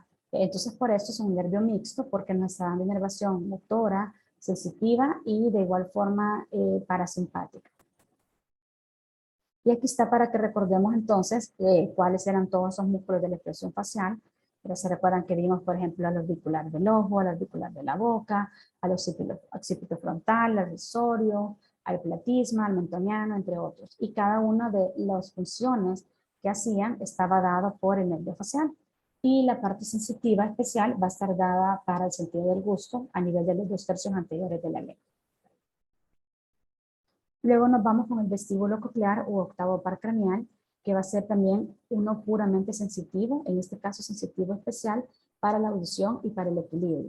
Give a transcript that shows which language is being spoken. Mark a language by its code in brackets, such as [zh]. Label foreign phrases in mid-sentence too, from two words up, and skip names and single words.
[es] Entonces, por eso es un nervio mixto, porque nos está dando inervación motora, sensitiva y de igual forma parasimpática. Y aquí está para que recordemos entonces cuáles eran todos esos músculos de la expresión facial. Pero se recuerdan que vimos, por ejemplo, al orbicular del ojo, al orbicular de la boca, al occipito frontal, al risorio, al platisma, al mentoniano, entre otros. Y cada una de las funciones que hacían estaba dada por el nervio facial. Y la parte sensitiva especial va a estar dada para el sentido del gusto a nivel de los 2/3 anteriores de la lengua. Luego nos vamos con el vestíbulo coclear u octavo par craneal, que va a ser también uno puramente sensitivo, en este caso sensitivo especial, para la audición y para el equilibrio.